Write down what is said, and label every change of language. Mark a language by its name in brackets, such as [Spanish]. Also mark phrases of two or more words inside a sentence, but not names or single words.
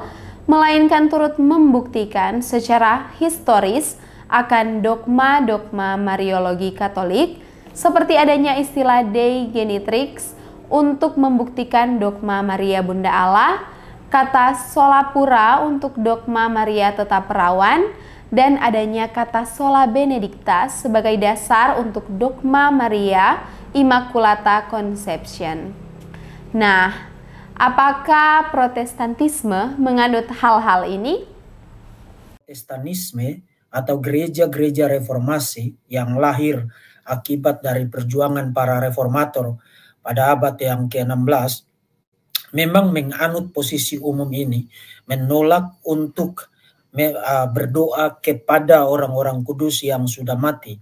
[Indonesian] melainkan turut membuktikan secara historis akan dogma-dogma Mariologi Katolik, seperti adanya istilah [Latin] Dei Genitrix [Indonesian] untuk membuktikan dogma Maria Bunda Allah, kata [Latin] sola pura [Indonesian] untuk dogma Maria tetap perawan, dan adanya kata [Latin] sola benedicta [Indonesian] sebagai dasar untuk dogma Maria [Latin] Immaculata Conception. [Indonesian] Nah, apakah Protestantisme menganut hal-hal ini? Protestantisme atau gereja-gereja reformasi yang lahir akibat dari perjuangan para reformator pada abad yang ke-16 memang menganut posisi umum ini, menolak untuk berdoa kepada orang-orang kudus yang sudah mati.